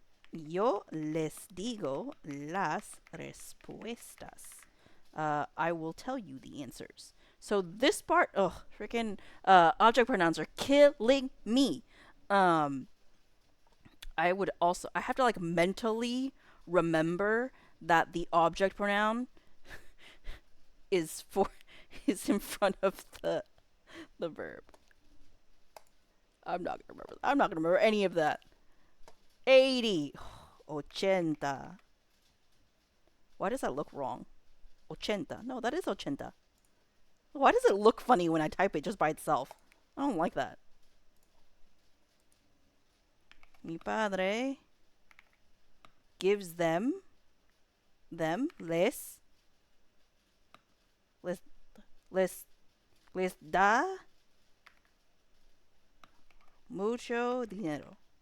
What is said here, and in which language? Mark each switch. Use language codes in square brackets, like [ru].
[es] Yo les digo las respuestas. [en] I will tell you the answers. So this part, freaking object pronouns are killing me. I have to like mentally remember that the object pronoun is in front of the verb. I'm not gonna remember any of that. 80. 80. Why does that look wrong? ochenta. No, that is ochenta. Why does it look funny when I type it just by itself? I don't like that. [es] Mi padre [en] gives them, [es] les, les, les da mucho dinero.